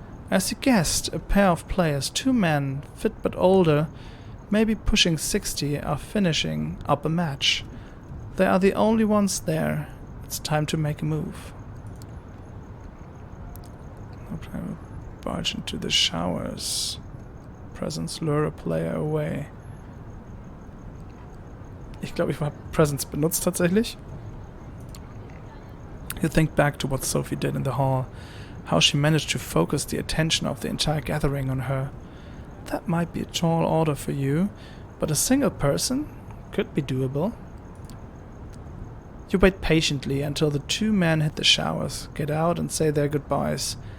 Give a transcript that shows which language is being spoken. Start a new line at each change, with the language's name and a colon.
English: As you guessed, a pair of players, 2 men, fit but older, maybe pushing 60, are finishing up a match. They are the only ones there. It's time to make a move. I will barge into the showers. Presence lure a player away.
German: Ich glaube, ich habe Presence benutzt tatsächlich.
English: You think back to what Sophie did in the hall, how she managed to focus the attention of the entire gathering on her. That might be a tall order for you, but a single person could be doable. You wait patiently until the 2 men hit the showers, get out and say their goodbyes.